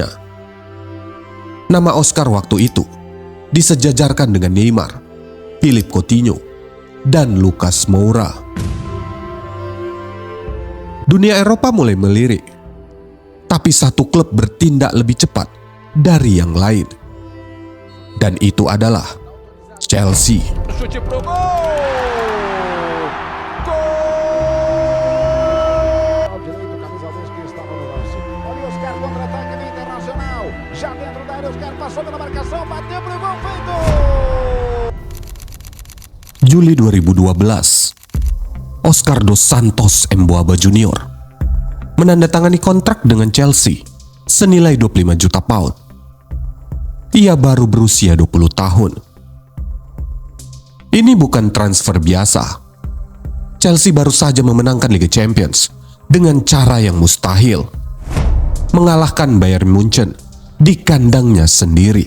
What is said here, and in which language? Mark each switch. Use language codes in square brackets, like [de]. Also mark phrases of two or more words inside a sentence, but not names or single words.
[id] Nama Oscar waktu itu disejajarkan dengan Neymar, Philippe Coutinho, dan Lucas Moura. Dunia Eropa mulai melirik, tapi satu klub bertindak lebih cepat dari yang lain, dan itu adalah Chelsea. [pt] Chute pro gol! Ao direito, camisa 10 que estava no lance. Olha o Oscar, contra-ataque do Internacional. Já dentro da área, Oscar passou pela marcação, bateu pro gol, feito! [id] Juli 2012, Oscar dos Santos Emboaba Junior menandatangani kontrak dengan Chelsea senilai 25 juta pound. Ia baru berusia 20 tahun. Ini bukan transfer biasa. Chelsea baru saja memenangkan Liga Champions dengan cara yang mustahil, mengalahkan Bayern Munchen di kandangnya sendiri.